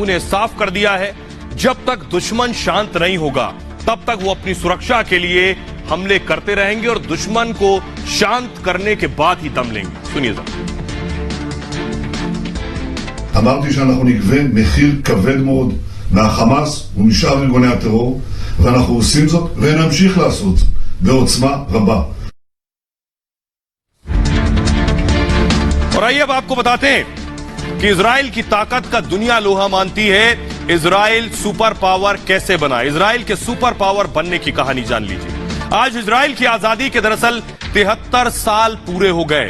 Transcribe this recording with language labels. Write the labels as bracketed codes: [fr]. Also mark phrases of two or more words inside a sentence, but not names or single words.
[hi] ने साफ कर दिया है, जब तक दुश्मन शांत नहीं होगा तब तक वो अपनी सुरक्षा के लिए हमले करते रहेंगे और दुश्मन को शांत करने के बाद ही दम लेंगे। सुनिए जरा। [he] אמרתי שאנחנו נגבה מחיר כבד מאוד מהחמאס ומשאר ארגוני הטרור, ואנחנו עושים זאת ונמשיך לעשות זאת בעוצמה רבה. [hi] और आइए अब आपको बताते हैं कि इजराइल की ताकत का दुनिया लोहा मानती है। इजराइल [en] super power [hi] कैसे बना, इजराइल के [en] super power [hi] बनने की कहानी जान लीजिए। आज इजराइल की आजादी के दरअसल 73 साल पूरे हो गए।